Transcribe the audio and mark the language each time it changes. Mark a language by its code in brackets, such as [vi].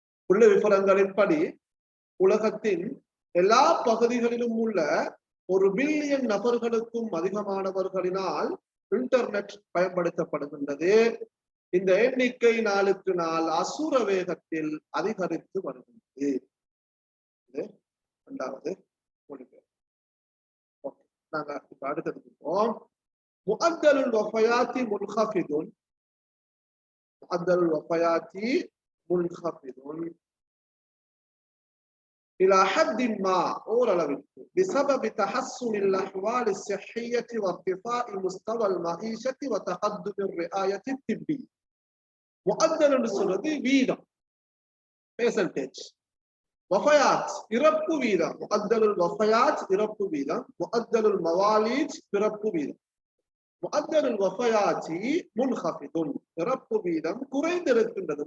[ta] உள்ள விவரங்களின்படி உலகத்தின் எல்லா பகுதிகளிலும் உள்ள 1 பில்லியன் நபர்களுக்கும் அதிகமானவர்களினால் இன்டர்நெட் பயன்படுத்தப்படுகின்றது. இந்த எண்ணிக்கை நாளுக்கு நாள் அசுர வேகத்தில் அதிகரித்து வருகின்றது. இரண்டாவது நாங்க இப்ப அடுத்ததுக்கு போவோம். [ar] முஅத்தலுல் வஃபயாத்தி முன்ஹஃபிதுன். முஅத்தலுல் வஃபயாத்தி முன்ஹஃபிதுன் إلى حد ما بسبب تحسن الأحوال الصحية وارتفاع مستوى المعيشة وتقدم الرعاية الطبية. [ta] مؤدل சொல்றது வீதம், percentage. வஃபயாத் இறப்பு வீதம். முஅத்தலுல் வஃபயாத் இறப்பு வீதம். முஅத்தலுல் மவாலித் பிறப்பு வீதம். [ar] முஅத்தலுல் வஃபயாத்தி முன்ஹஃபிதுன், [ta] இறப்பு வீதம் குறைந்திருக்கின்றது.